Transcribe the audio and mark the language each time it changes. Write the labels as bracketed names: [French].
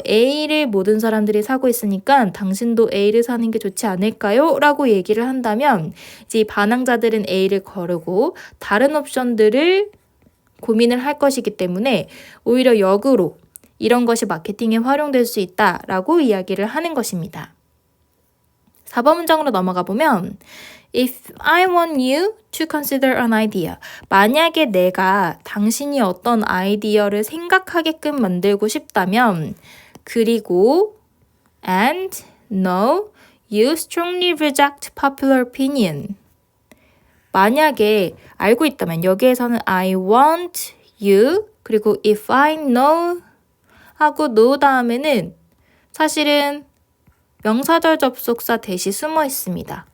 [Korean] A를 모든 사람들이 사고 있으니까 당신도 A를 사는 게 좋지 않을까요? 라고 얘기를 한다면 이제 반항자들은 A를 거르고 다른 옵션들을 고민을 할 것이기 때문에 오히려 역으로 이런 것이 마케팅에 활용될 수 있다라고 이야기를 하는 것입니다. 4번 문장으로 넘어가 보면 [English] If I want you to consider an idea. [Korean] 만약에 내가 당신이 어떤 아이디어를 생각하게끔 만들고 싶다면 그리고 [English] and no, you strongly reject popular opinion. [Korean] 만약에 알고 있다면 여기에서는 [English] I want you [Korean] 그리고 [English] if I know [Korean] 하고 no 다음에는 사실은 명사절 접속사 대시 숨어 있습니다.